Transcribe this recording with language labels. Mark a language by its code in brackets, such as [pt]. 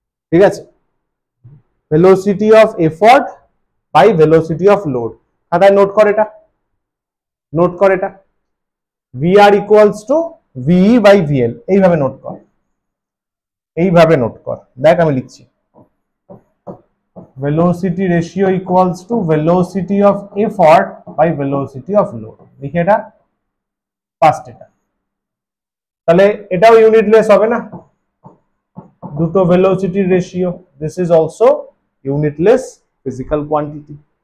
[bn] ঠিক আছে, velocity of effort by velocity of load. খাতায় নোট কর এটা, নোট কর এটা, VR equals to ভিই by VL, এইভাবে নোট কর, এইভাবে নোট কর। দেখ আমি লিখছি, [en] velocity ratio equals to velocity of effort by velocity of load, [bn] লিখে এটা ফার্স্ট। এটা তাহলে এটাও ইউনিটলেস হবে না, দুটো velocity ratio, [en] This is also unitless physical quantity.